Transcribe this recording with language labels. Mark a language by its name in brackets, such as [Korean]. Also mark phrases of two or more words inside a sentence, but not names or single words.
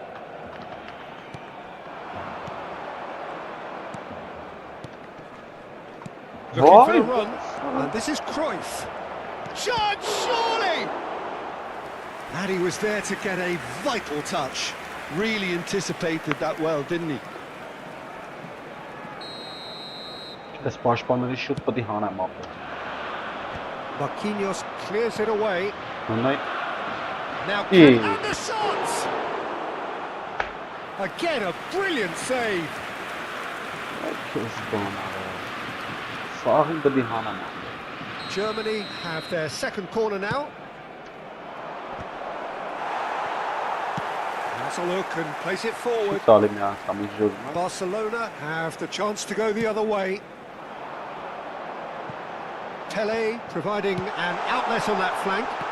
[English] Looking for a run, and this is Cruyff. Shot, surely! And he was there to get a vital touch. Really anticipated that well, didn't he? [Armenian] Այս պաշտպանների շուտ պետք է հանեմ ապա։ [English] Marquinhos clears it away. [Armenian] Նայ։ [English] Now and the shots! Again, a brilliant save. [Armenian] Քեզ բան։ Սաղին պետք է հանեմ։ [English] Germany have their second corner now. Has a look and place it forward. Barcelona have the chance to go the other way. Tele providing an outlet on that flank.